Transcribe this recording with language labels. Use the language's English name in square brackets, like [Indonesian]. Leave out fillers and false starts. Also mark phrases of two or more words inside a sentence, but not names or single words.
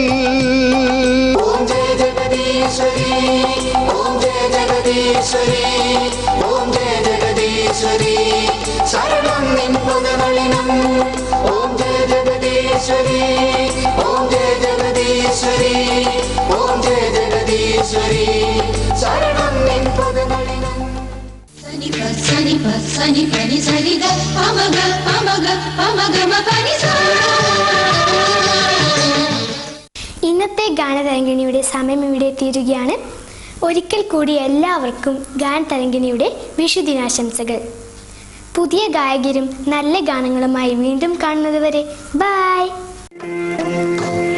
[Malayalam] ഓം ജയ ജഗദീശ്വരി ഓം ജയ ജഗദീശ്വരി ഓം ജയ ജഗദീശ്വരി ശരണം നിൻ പദനളിനം ഓം ജയ ജഗദീശ്വരി ഓം ജയ ജഗദീശ്വരി ഓം ജയ ജഗദീശ്വരി ശരണം നിൻ പദനളിനം సని సని పని సరిగ పమగ పమగ పమగమ పని సా. ഇന്നത്തെ ഗാനതരംഗിണിയുടെ സമയം ഇവിടെ തീരുകയാണ്. ഒരിക്കൽ കൂടി എല്ലാവർക്കും ഗാനതരംഗിണിയുടെ വിഷുദിനാശംസകൾ. പുതിയ ഗായകരും നല്ല ഗാനങ്ങളുമായി വീണ്ടും കാണുന്നതുവരെ ബൈ.